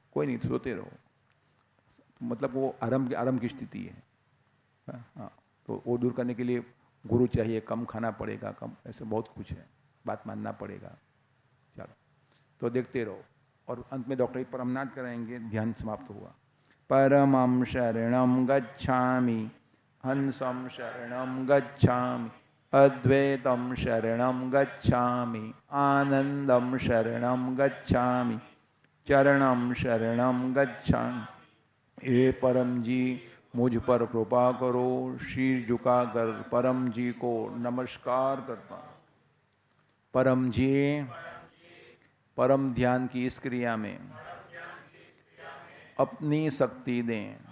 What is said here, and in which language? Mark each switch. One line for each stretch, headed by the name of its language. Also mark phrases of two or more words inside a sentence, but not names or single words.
Hindi: कोई नहीं, सोते रहो, मतलब वो आराम की स्थिति है। हाँ, तो वो दूर करने के लिए गुरु चाहिए, कम खाना पड़ेगा, कम, ऐसे बहुत कुछ है, बात मानना पड़ेगा। चलो, तो देखते रहो। और अंत में डॉक्टर परमनाथ कराएंगे, ध्यान समाप्त हुआ।
Pali: परमं शरणं गच्छामि, हंसं शरणं गच्छामि, अद्वैतं शरणं गच्छामि, आनंदं शरणं गच्छामि, चरणं शरणं गच्छामि।
Hindi: हे परम जी, मुझ पर कृपा करो। शीर झुकाकर परम जी को नमस्कार करता हूँ। परम जी, परम ध्यान की इस क्रिया में अपनी शक्ति दें।